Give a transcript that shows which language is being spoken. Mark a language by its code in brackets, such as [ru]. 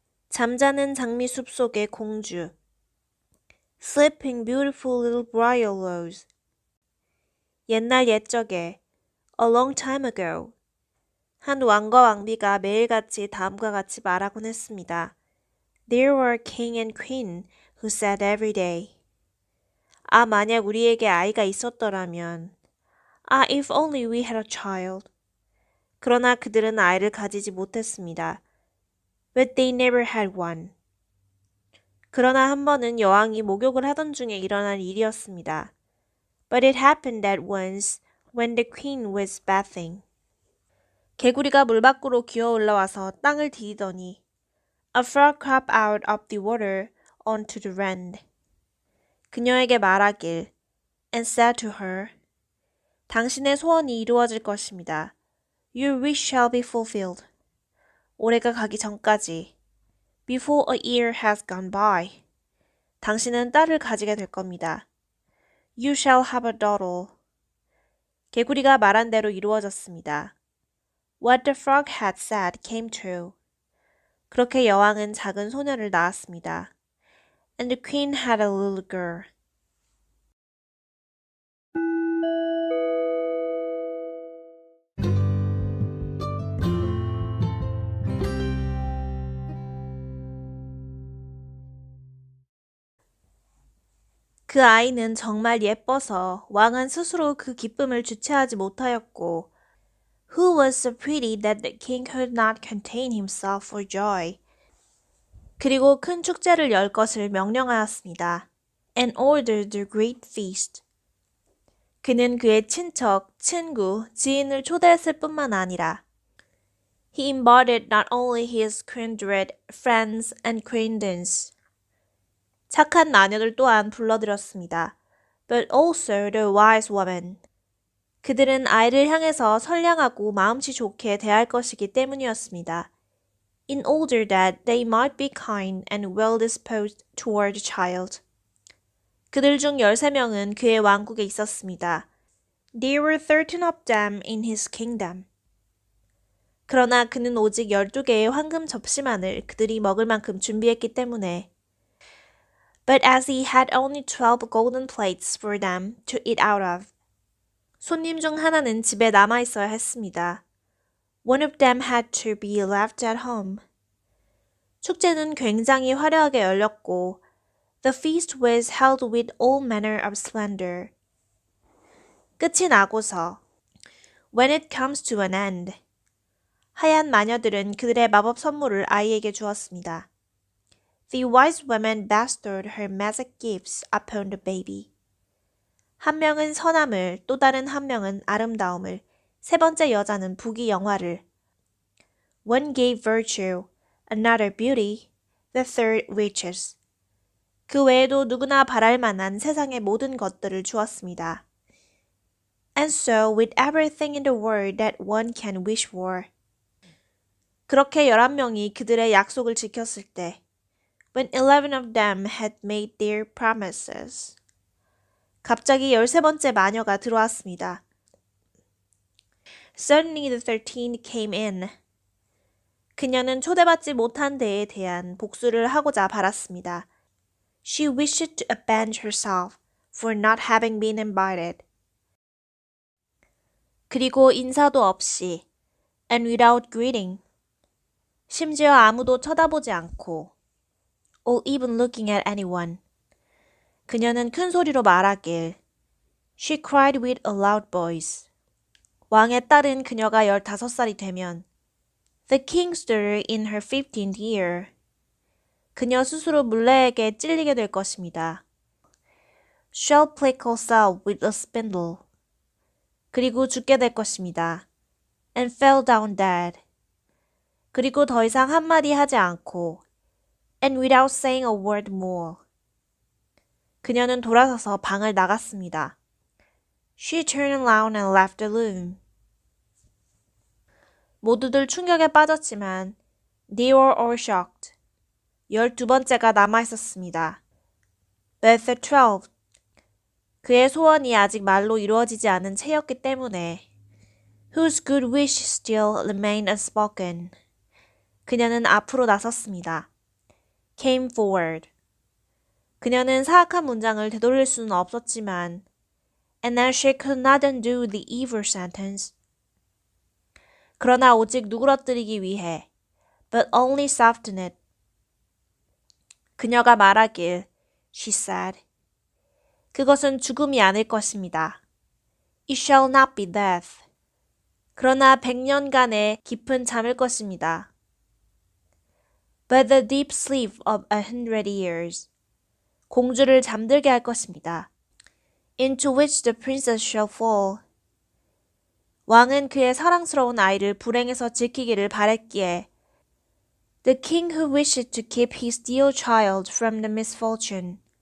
[ko] 잠자는 장미숲 속의 공주 [en] Sleeping beautiful little briar rose [ko] 옛날 옛적에 [en] A long time ago [ko] 한 왕과 왕비가 매일같이 다음과 같이 말하곤 했습니다. [en] There were a king and queen who said every day [ko] 만약 우리에게 아이가 있었더라면 [en] if only we had a child [ko] 그러나 그들은 아이를 가지지 못했습니다. [en] But they never had one. [ko] 그러나 한 번은 여왕이 목욕을 하던 중에 일어난 일이었습니다. [en] But it happened that once when the queen was bathing. [ko] 개구리가 물 밖으로 기어 올라와서 땅을 디디더니 [en] A frog crept out of the water onto the land. [ko] 그녀에게 말하길 [en] and said to her [ko] 당신의 소원이 이루어질 것입니다. [en] Your wish shall be fulfilled. [ko] 올해가 가기 전까지 [en] Before a year has gone by. [ko] 당신은 딸을 가지게 될 겁니다. [en] You shall have a daughter. [ko] 개구리가 말한 대로 이루어졌습니다. [en] What the frog had said came true. [ko] 그렇게 여왕은 작은 소녀를 낳았습니다. [en] And the queen had a little girl. [ko] 그 아이는 정말 예뻐서 왕은 스스로 그 기쁨을 주체하지 못하였고 [en] Who was so pretty that the king could not contain himself for joy. [ko] 그리고 큰 축제를 열 것을 명령하였습니다. [en] And ordered the great feast. [ko] 그는 그의 친척, 친구, 지인을 초대했을 뿐만 아니라 [en] He invited not only his kindred, friends, and acquaintances. [ko] 착한 나녀들 또한 불러들였습니다. [en] But also the wise woman. [ko] 그들은 아이를 향해서 선량하고 마음씨 좋게 대할 것이기 때문이었습니다. [en] In order that they might be kind and well disposed toward the child. [ko] 그들 중 13명은 그의 왕국에 있었습니다. [en] There were 13 of them in his kingdom. [ko] 그러나 그는 오직 12개의 황금 접시만을 그들이 먹을 만큼 준비했기 때문에 [en] But as he had only 12 golden plates for them to eat out of. [ko] 손님 중 하나는 집에 남아 있어야 했습니다. [en] One of them had to be left at home. [ko] 축제는 굉장히 화려하게 열렸고 [en] The feast was held with all manner of splendor. [ko] 끝이 나고서 [en] When it comes to an end. [ko] 하얀 마녀들은 그들의 마법 선물을 아이에게 주었습니다. [en] The wise woman bestowed her magic gifts upon the baby. [ko] 한 명은 선함을, 또 다른 한 명은 아름다움을, 세 번째 여자는 부귀영화를. [en] One gave virtue, another beauty, the third riches. [ko] 그 외에도 누구나 바랄 만한 세상의 모든 것들을 주었습니다. [en] And so with everything in the world that one can wish for. [ko] 그렇게 11명이 그들의 약속을 지켰을 때 [en] When 11 of them had made their promises. [ko] 갑자기 13번째 마녀가 들어왔습니다. [en] Suddenly the 13 came in. [ko] 그녀는 초대받지 못한 데에 대한 복수를 하고자 바랐습니다. [en] She wished to avenge herself for not having been invited. [ko] 그리고 인사도 없이 [en] and without greeting. [ko] 심지어 아무도 쳐다보지 않고 [en] or even looking at anyone. [ko] 그녀는 큰 소리로 말하길 [en] She cried with a loud voice. [ko] 왕의 딸은 그녀가 15살이 되면 [en] The king's daughter in her 15th year. [ko] 그녀 스스로 물레에게 찔리게 될 것입니다. [en] Shall prick herself with a spindle. [ko] 그리고 죽게 될 것입니다. [en] And fell down dead. [ko] 그리고 더 이상 한마디 하지 않고 [en] And without saying a word more. [ko] 그녀는 돌아서서 방을 나갔습니다. [en] She turned around and left the room. [ko] 모두들 충격에 빠졌지만 [en] they were all shocked. [ko] 12번째가 남아있었습니다. [en] But the 12th. [ko] 그의 소원이 아직 말로 이루어지지 않은 채였기 때문에 [en] whose good wish still remained unspoken. [ko] 그녀는 앞으로 나섰습니다. [en] came forward. [ko] 그녀는 사악한 문장을 되돌릴 수는 없었지만 [en] and now she could not undo the evil sentence. [ko] 그러나 오직 누그러뜨리기 위해 [en] but only soften it. [ko] 그녀가 말하길 [en] she said. [ko] 그것은 죽음이 아닐 것입니다. [en] It shall not be death. [ko] 그러나 100년간의 깊은 잠일 것입니다. [en] But the deep sleep of 100 years. [ko] 공주를 잠들게 할 것입니다. [en] Into which the princess shall fall. [ko] 왕은 그의 사랑스러운 아이를 불행에서 지키기를 바랬기에 [en] The king who wished to keep his dear child from the misfortune.